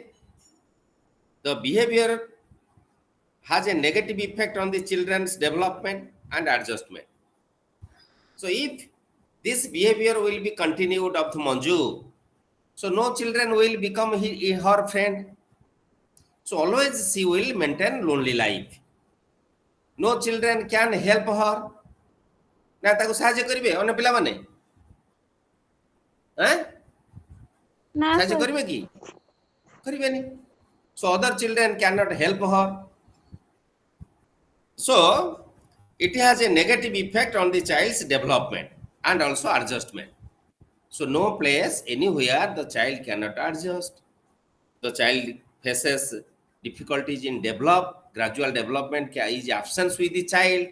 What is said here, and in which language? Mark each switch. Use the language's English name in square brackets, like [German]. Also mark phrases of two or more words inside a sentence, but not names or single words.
[English] The behavior has a negative effect on the children's development and adjustment. So if this behavior will be continued up to Manju, so no children will become her friend. So always she will maintain lonely life. No children can help her. [Odia] ନା ତାକୁ ସାହାଯ୍ୟ କରିବେ ଅନ୍ୟ ପିଲାମାନେ? ନା ସାହାଯ୍ୟ ସାର୍। କରିବେ କି? କରିବେନି. [English] So other children cannot help her. So it has a negative effect on the child's development and also adjustment. So no place anywhere the child cannot adjust. The child faces difficulties in gradual development is absence with the child.